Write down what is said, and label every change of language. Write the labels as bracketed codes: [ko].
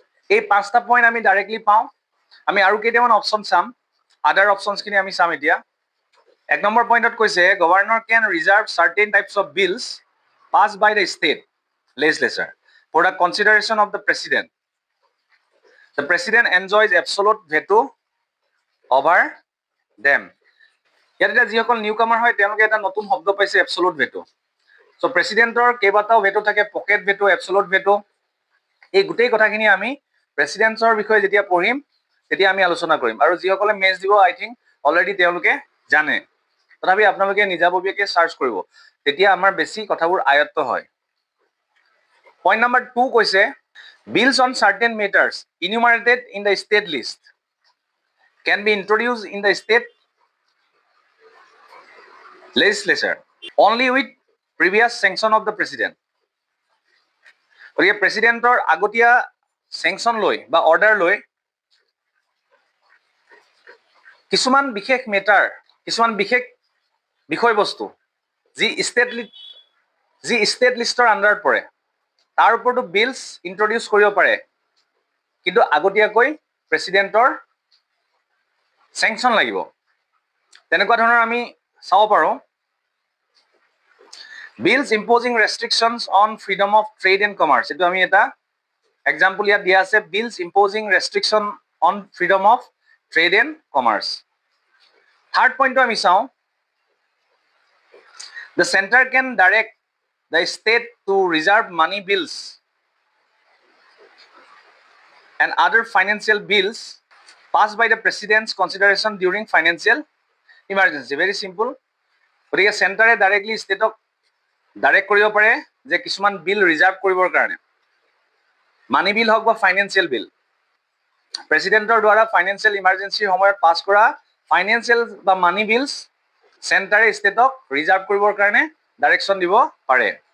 [as] এই 5টা পইণ্ট আমি ডাইৰেক্টলি পাওঁ। আমি আৰু কেইটামান অপশ্যন চাম, আদাৰ অপশ্যনছখিনি আমি চাম এতিয়া। 1 নম্বৰ পইণ্টত কৈছে, [en] Governor can reserve certain types of bills pass by the state legislature for the consideration of the president. The president enjoys absolute veto over them. [as] ইয়াত এতিয়া যিসকল নিউ কামাৰ হয় তেওঁলোকে এটা নতুন শব্দ পাইছে, এবছলুট ভেটো। চ' প্ৰেচিডেণ্টৰ কেইবাটাও ভেটো থাকে, পকেট ভেটো, এবছলুট ভেটো। এই গোটেই কথাখিনি আমি প্ৰেচিডেণ্টছৰ বিষয়ে যেতিয়া পঢ়িম তেতিয়া আমি আলোচনা কৰিম। আৰু যিসকলে মেথছ দিব, [en] I think already [as] তেওঁলোকে জানে, তথাপি আপোনালোকে নিজাববীয়াকৈ চাৰ্চ কৰিব, তেতিয়া আমাৰ বেছি কথাবোৰ আয়ত্ত হয়। [en] Point number 2 [as] কৈছে, [en] bills on certain matters enumerated in the state list can be introduced in the state legislature only with previous sanction of the president. [as] গতিকে প্ৰেচিডেণ্টৰ আগতীয়া চেংচন লৈ বা অৰ্ডাৰ লৈ কিছুমান বিশেষ মেটাৰ, কিছুমান বিশেষ বিষয়বস্তু যি ষ্টেট লিষ্টৰ আণ্ডাৰত পৰে, তাৰ ওপৰতো বিলছ ইন্ট্ৰডিউচ কৰিব পাৰে, কিন্তু আগতীয়াকৈ প্ৰেচিডেণ্টৰ চেংচন লাগিব। তেনেকুৱা ধৰণৰ আমি চাব পাৰোঁ, [en] Bills imposing restrictions on freedom of trade and commerce. [as] এইটো আমি এটা এক্সাম্পল ইয়াত দিয়া আছে, [en] Bills imposing restriction on freedom of trade and commerce. [as] Third পইণ্টটো আমি চাওঁ, [en] The centre can direct the state to reserve money bills and other financial bills passed by the president's consideration during financial emergency. Very simple. [as] গতিকে চেণ্টাৰে directly ষ্টেটক direct কৰিব পাৰে যে কিছুমান বিল reserve কৰিবৰ কাৰণে, মানি বিল হওক বা ফাইনেন্সিয়েল বিল, প্ৰেচিডেণ্টৰ দ্বাৰা ফাইনেন্সিয়েল ইমাৰ্জেঞ্চিৰ সময়ত পাছ কৰা ফাইনেন্সিয়েল বা মানি বিলছ চেণ্টাৰে ষ্টেটক ৰিজাৰ্ভ কৰিবৰ কাৰণে ডাইৰেকশ্যন দিব পাৰে।